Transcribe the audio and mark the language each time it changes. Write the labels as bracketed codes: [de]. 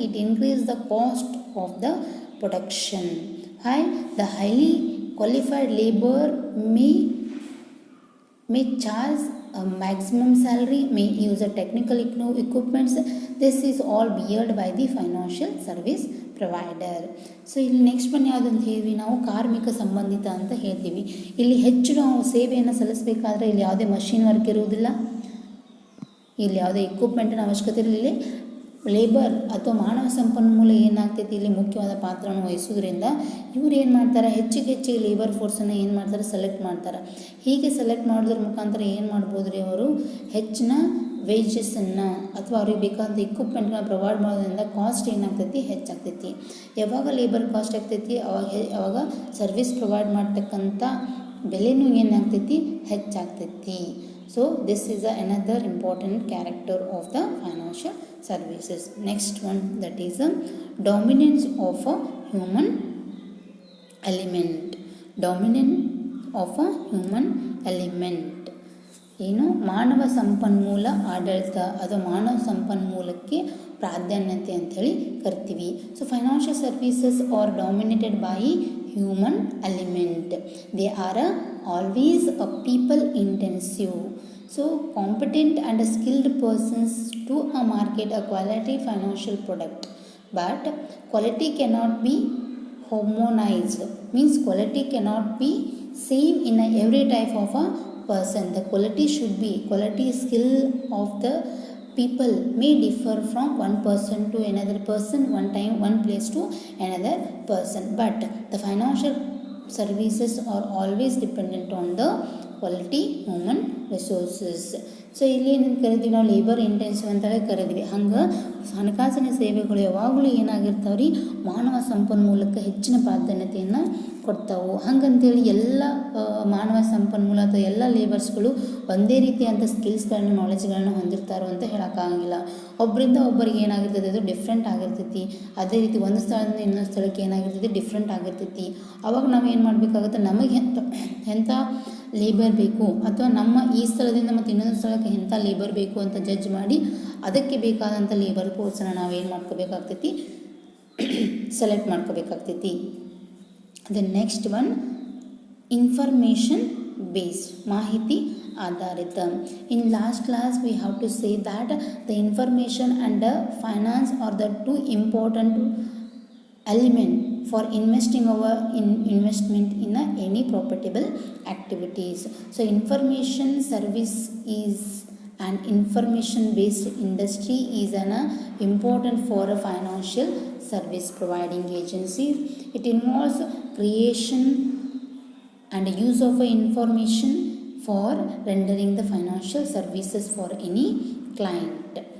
[en] It increases the cost of the production. The highly qualified labor may charge a maximum salary, may use a technical equipments. This is all beared by the financial service provider. [kn] So ಇಲ್ಲಿ next one ಯಾವುದು ಅಂತ ಹೇಳಿದ್ವಿ, ನಾವು ಕಾರ್ಮಿಕ ಸಂಬಂಧಿತ ಅಂತ ಹೇಳ್ತೀವಿ. ಇಲ್ಲಿ ಹೆಚ್ಚು ನಾವು ಸೇವೆಯನ್ನು ಸಲ್ಲಿಸಬೇಕಾದ್ರೆ ಇಲ್ಲಿ ಯಾವುದೇ ಮಷಿನ್ ವರ್ಕ್ ಇರುವುದಿಲ್ಲ, ಇಲ್ಲಿ ಯಾವುದೇ ಇಕ್ವಿಪ್ಮೆಂಟಿನ ಅವಶ್ಯಕತೆ ಇರಲಿಲ್ಲ. ಲೇಬರ್ ಅಥವಾ ಮಾನವ ಸಂಪನ್ಮೂಲ ಏನಾಗ್ತೈತಿ ಇಲ್ಲಿ ಮುಖ್ಯವಾದ ಪಾತ್ರವನ್ನು ವಹಿಸೋದ್ರಿಂದ ಇವ್ರು ಏನು ಮಾಡ್ತಾರೆ, ಹೆಚ್ಚಿಗೆ ಲೇಬರ್ ಫೋರ್ಸನ್ನು ಏನು ಮಾಡ್ತಾರೆ, ಸೆಲೆಕ್ಟ್ ಮಾಡ್ತಾರೆ. ಹೀಗೆ ಸೆಲೆಕ್ಟ್ ಮಾಡೋದ್ರ ಮುಖಾಂತರ ಏನು ಮಾಡ್ಬೋದು ರೀ, ಅವರು ಹೆಚ್ಚಿನ ವೇಜಸ್ಸನ್ನು ಅಥವಾ ಅವ್ರಿಗೆ ಬೇಕಾದ ಇಕ್ವಿಪ್ಮೆಂಟ್ಗಳನ್ನ ಪ್ರೊವೈಡ್ ಮಾಡೋದ್ರಿಂದ ಕಾಸ್ಟ್ ಏನಾಗ್ತೈತಿ, ಹೆಚ್ಚಾಗ್ತೈತಿ. ಯಾವಾಗ ಲೇಬರ್ ಕಾಸ್ಟ್ ಆಗ್ತೈತಿ ಅವಾಗ ಸರ್ವಿಸ್ ಪ್ರೊವೈಡ್ ಮಾಡ್ತಕ್ಕಂಥ ಬೆಲೆನೂ ಏನಾಗ್ತೈತಿ, ಹೆಚ್ಚಾಗ್ತೈತಿ. [en] So this is another important character of the financial services. Next one, that is the dominance of a human element. Dominance of a human element. [kn] ಏನು ಮಾನವ ಸಂಪನ್ಮೂಲ ಆಡಳಿತ ಅಥವಾ ಮಾನವ ಸಂಪನ್ಮೂಲಕ್ಕೆ ಪ್ರಾಧಾನ್ಯತೆ ಅಂಥೇಳಿ ಕರಿತೀವಿ. [en] So financial services are dominated by human element. They are always a people intensive. So competent and skilled persons to market a quality financial product. But quality cannot be homogenized. Means quality cannot be same in every type of a person. The quality should be, quality skill of the people may differ from one person to another person, one place to another person, but the financial services are always dependent on the quality human resources. [kn] So ಇಲ್ಲಿ ಏನೇನು ಕರಿತೀವಿ ನಾವು, labour intensive ಅಂತೇಳಿ ಕರಿದ್ವಿ. ಹಂಗೆ ಹಣಕಾಸಿನ ಸೇವೆಗಳು ಯಾವಾಗಲೂ ಏನಾಗಿರ್ತಾವೆ ರೀ, ಮಾನವ ಸಂಪನ್ಮೂಲಕ್ಕೆ ಹೆಚ್ಚಿನ ಪ್ರಾಧಾನ್ಯತೆಯನ್ನು ಕೊಡ್ತಾವೆ. ಹಂಗಂತೇಳಿ ಎಲ್ಲ ಮಾನವ ಸಂಪನ್ಮೂಲ ಅಥವಾ ಎಲ್ಲ ಲೇಬರ್ಸ್ಗಳು ಒಂದೇ ರೀತಿಯಂಥ ಸ್ಕಿಲ್ಸ್ಗಳನ್ನ ನಾಲೆಜ್ಗಳನ್ನ ಹೊಂದಿರ್ತಾರೋ ಅಂತ ಹೇಳೋಕ್ಕಾಗಂಗಿಲ್ಲ. ಒಬ್ಬರಿಂದ ಒಬ್ಬರಿಗೆ ಏನಾಗಿರ್ತದೆ, ಅದು ಡಿಫ್ರೆಂಟ್ ಆಗಿರ್ತೈತಿ. ಅದೇ ರೀತಿ ಒಂದು ಸ್ಥಳದಿಂದ ಇನ್ನೊಂದು ಸ್ಥಳಕ್ಕೆ ಏನಾಗಿರ್ತೈತಿ, ಡಿಫ್ರೆಂಟ್ ಆಗಿರ್ತೈತಿ. ಅವಾಗ ನಾವು ಏನು ಮಾಡಬೇಕಾಗುತ್ತೆ, ನಮಗೆ ಎಂಥ ಲೇಬರ್ ಬೇಕು ಅಥವಾ ನಮ್ಮ ಈ ಸ್ಥಳದಿಂದ ಮತ್ತು ಇನ್ನೊಂದು ಸ್ಥಳಕ್ಕೆ ಎಂಥ ಲೇಬರ್ ಬೇಕು ಅಂತ ಜಡ್ಜ್ ಮಾಡಿ ಅದಕ್ಕೆ ಬೇಕಾದಂಥ ಲೇಬರ್ ಫೋರ್ಸನ್ನು ನಾವೇನು ಮಾಡ್ಕೋಬೇಕಾಗ್ತೈತಿ, select ಮಾಡ್ಕೋಬೇಕಾಗ್ತೈತಿ. [en] the next one, information based, [kn] ಮಾಹಿತಿ ಆಧಾರಿತ. [en] In last class we have to say that the information and finance are the two important element for investing our investment in any profitable activities. So information service is an information based industry is an important for a financial service providing agency. It involves creation and use of information for rendering the financial services for any client.